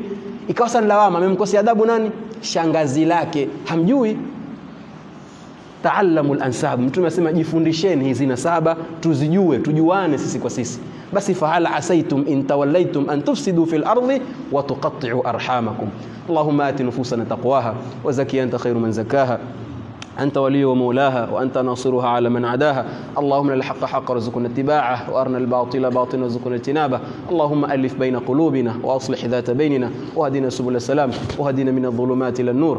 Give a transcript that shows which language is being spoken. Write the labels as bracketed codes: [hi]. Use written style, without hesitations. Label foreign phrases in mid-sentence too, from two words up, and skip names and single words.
[sw] Ikawa sana lawama, amemkosea adabu nani? Shangazi lake, hamjui. [ar] تعلموا الأنساب, [sw] mtume anasema jifundisheni hizi nasaba, tuzijue, tujuane sisi kwa sisi. [ar] فهل عسيتم إن توليتم أن تفسدوا في الأرض وتقطعوا أرحامكم. اللهم آت نفوسنا تقواها وزكها أنت خير من زكاها أنت ولي ومولاها وأنت ناصرها على من عداها. اللهم الحق حق رزقنا اتباعه وأرنا الباطل باطل رزقنا اجتنابه. اللهم ألف بين قلوبنا وأصلح ذات بيننا وهدنا سبل السلام وهدنا من الظلمات إلى النور.